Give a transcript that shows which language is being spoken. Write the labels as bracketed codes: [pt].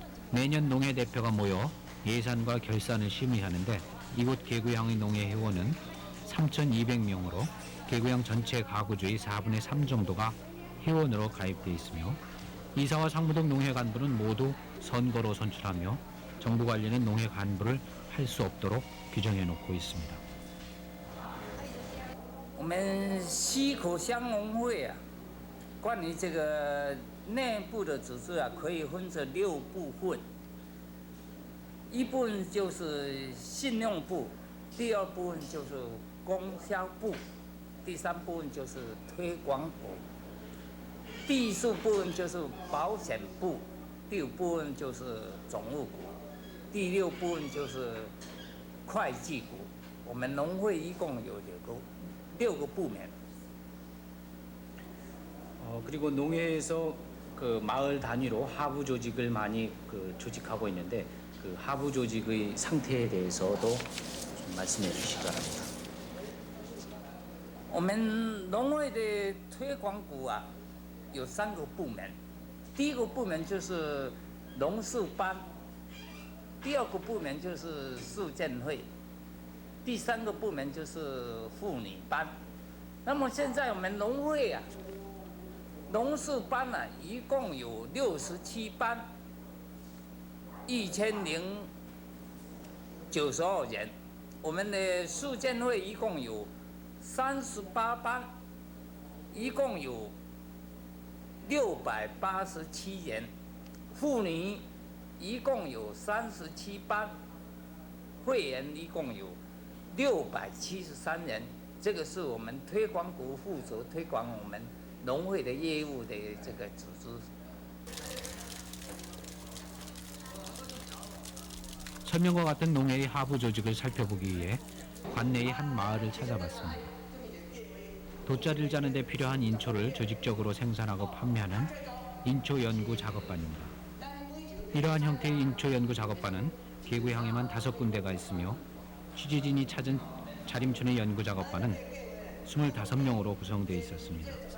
[ko] 매년 농회 대표가 모여 예산과 결산을 심의하는데 이곳 개구향의 농회 회원은 3,200명으로 개구향 전체 가구주의 4분의 3 정도가 회원으로 가입돼 있으며 이사와 상무등 농회 간부는 모두 선거로 선출하며 정부 관리는 농회 간부를 할 수 없도록 규정해 놓고 있습니다. [zh] 我们溪口乡农会啊，关于这个内部的组织啊，可以分成6部分。一部分就是信用部，第2部分就是供销部，第3部分就是推广部，第4部分就是保险部，第5部分就是总务股，第6部分就是会计股。我们农会一共有6个部门。 [ko] 그리고 농회에서 그 마을 단위로 하부 조직을 많이 조직하고 있는데 그 하부 조직의 상태에 대해서도 좀 말씀해 주시기 바랍니다. [zh] 我们农会的推广股啊，有3个部门。第1个部门就是农事班，第2个部门就是市建会，第3个部门就是妇女班。那么现在我们农会啊，农事班呢、一共有67班，1092人。我们的市建会一共有38班，一共有687人。妇女一共有37班，会员一共有673人。这个是我们推广股负责推广我们农会的业务的这个组织。 [ko] 설명과 같은 농회의 하부 조직을 살펴보기 위해 관내의 한 마을을 찾아봤습니다. 돗자리를 짜는 데 필요한 인초를 조직적으로 생산하고 판매하는 인초연구 작업반입니다. 이러한 형태의 인초연구 작업반은 개구향에만 5군데가 있으며 취재진이 찾은 자림촌의 연구 작업반은 25명으로 구성되어 있었습니다.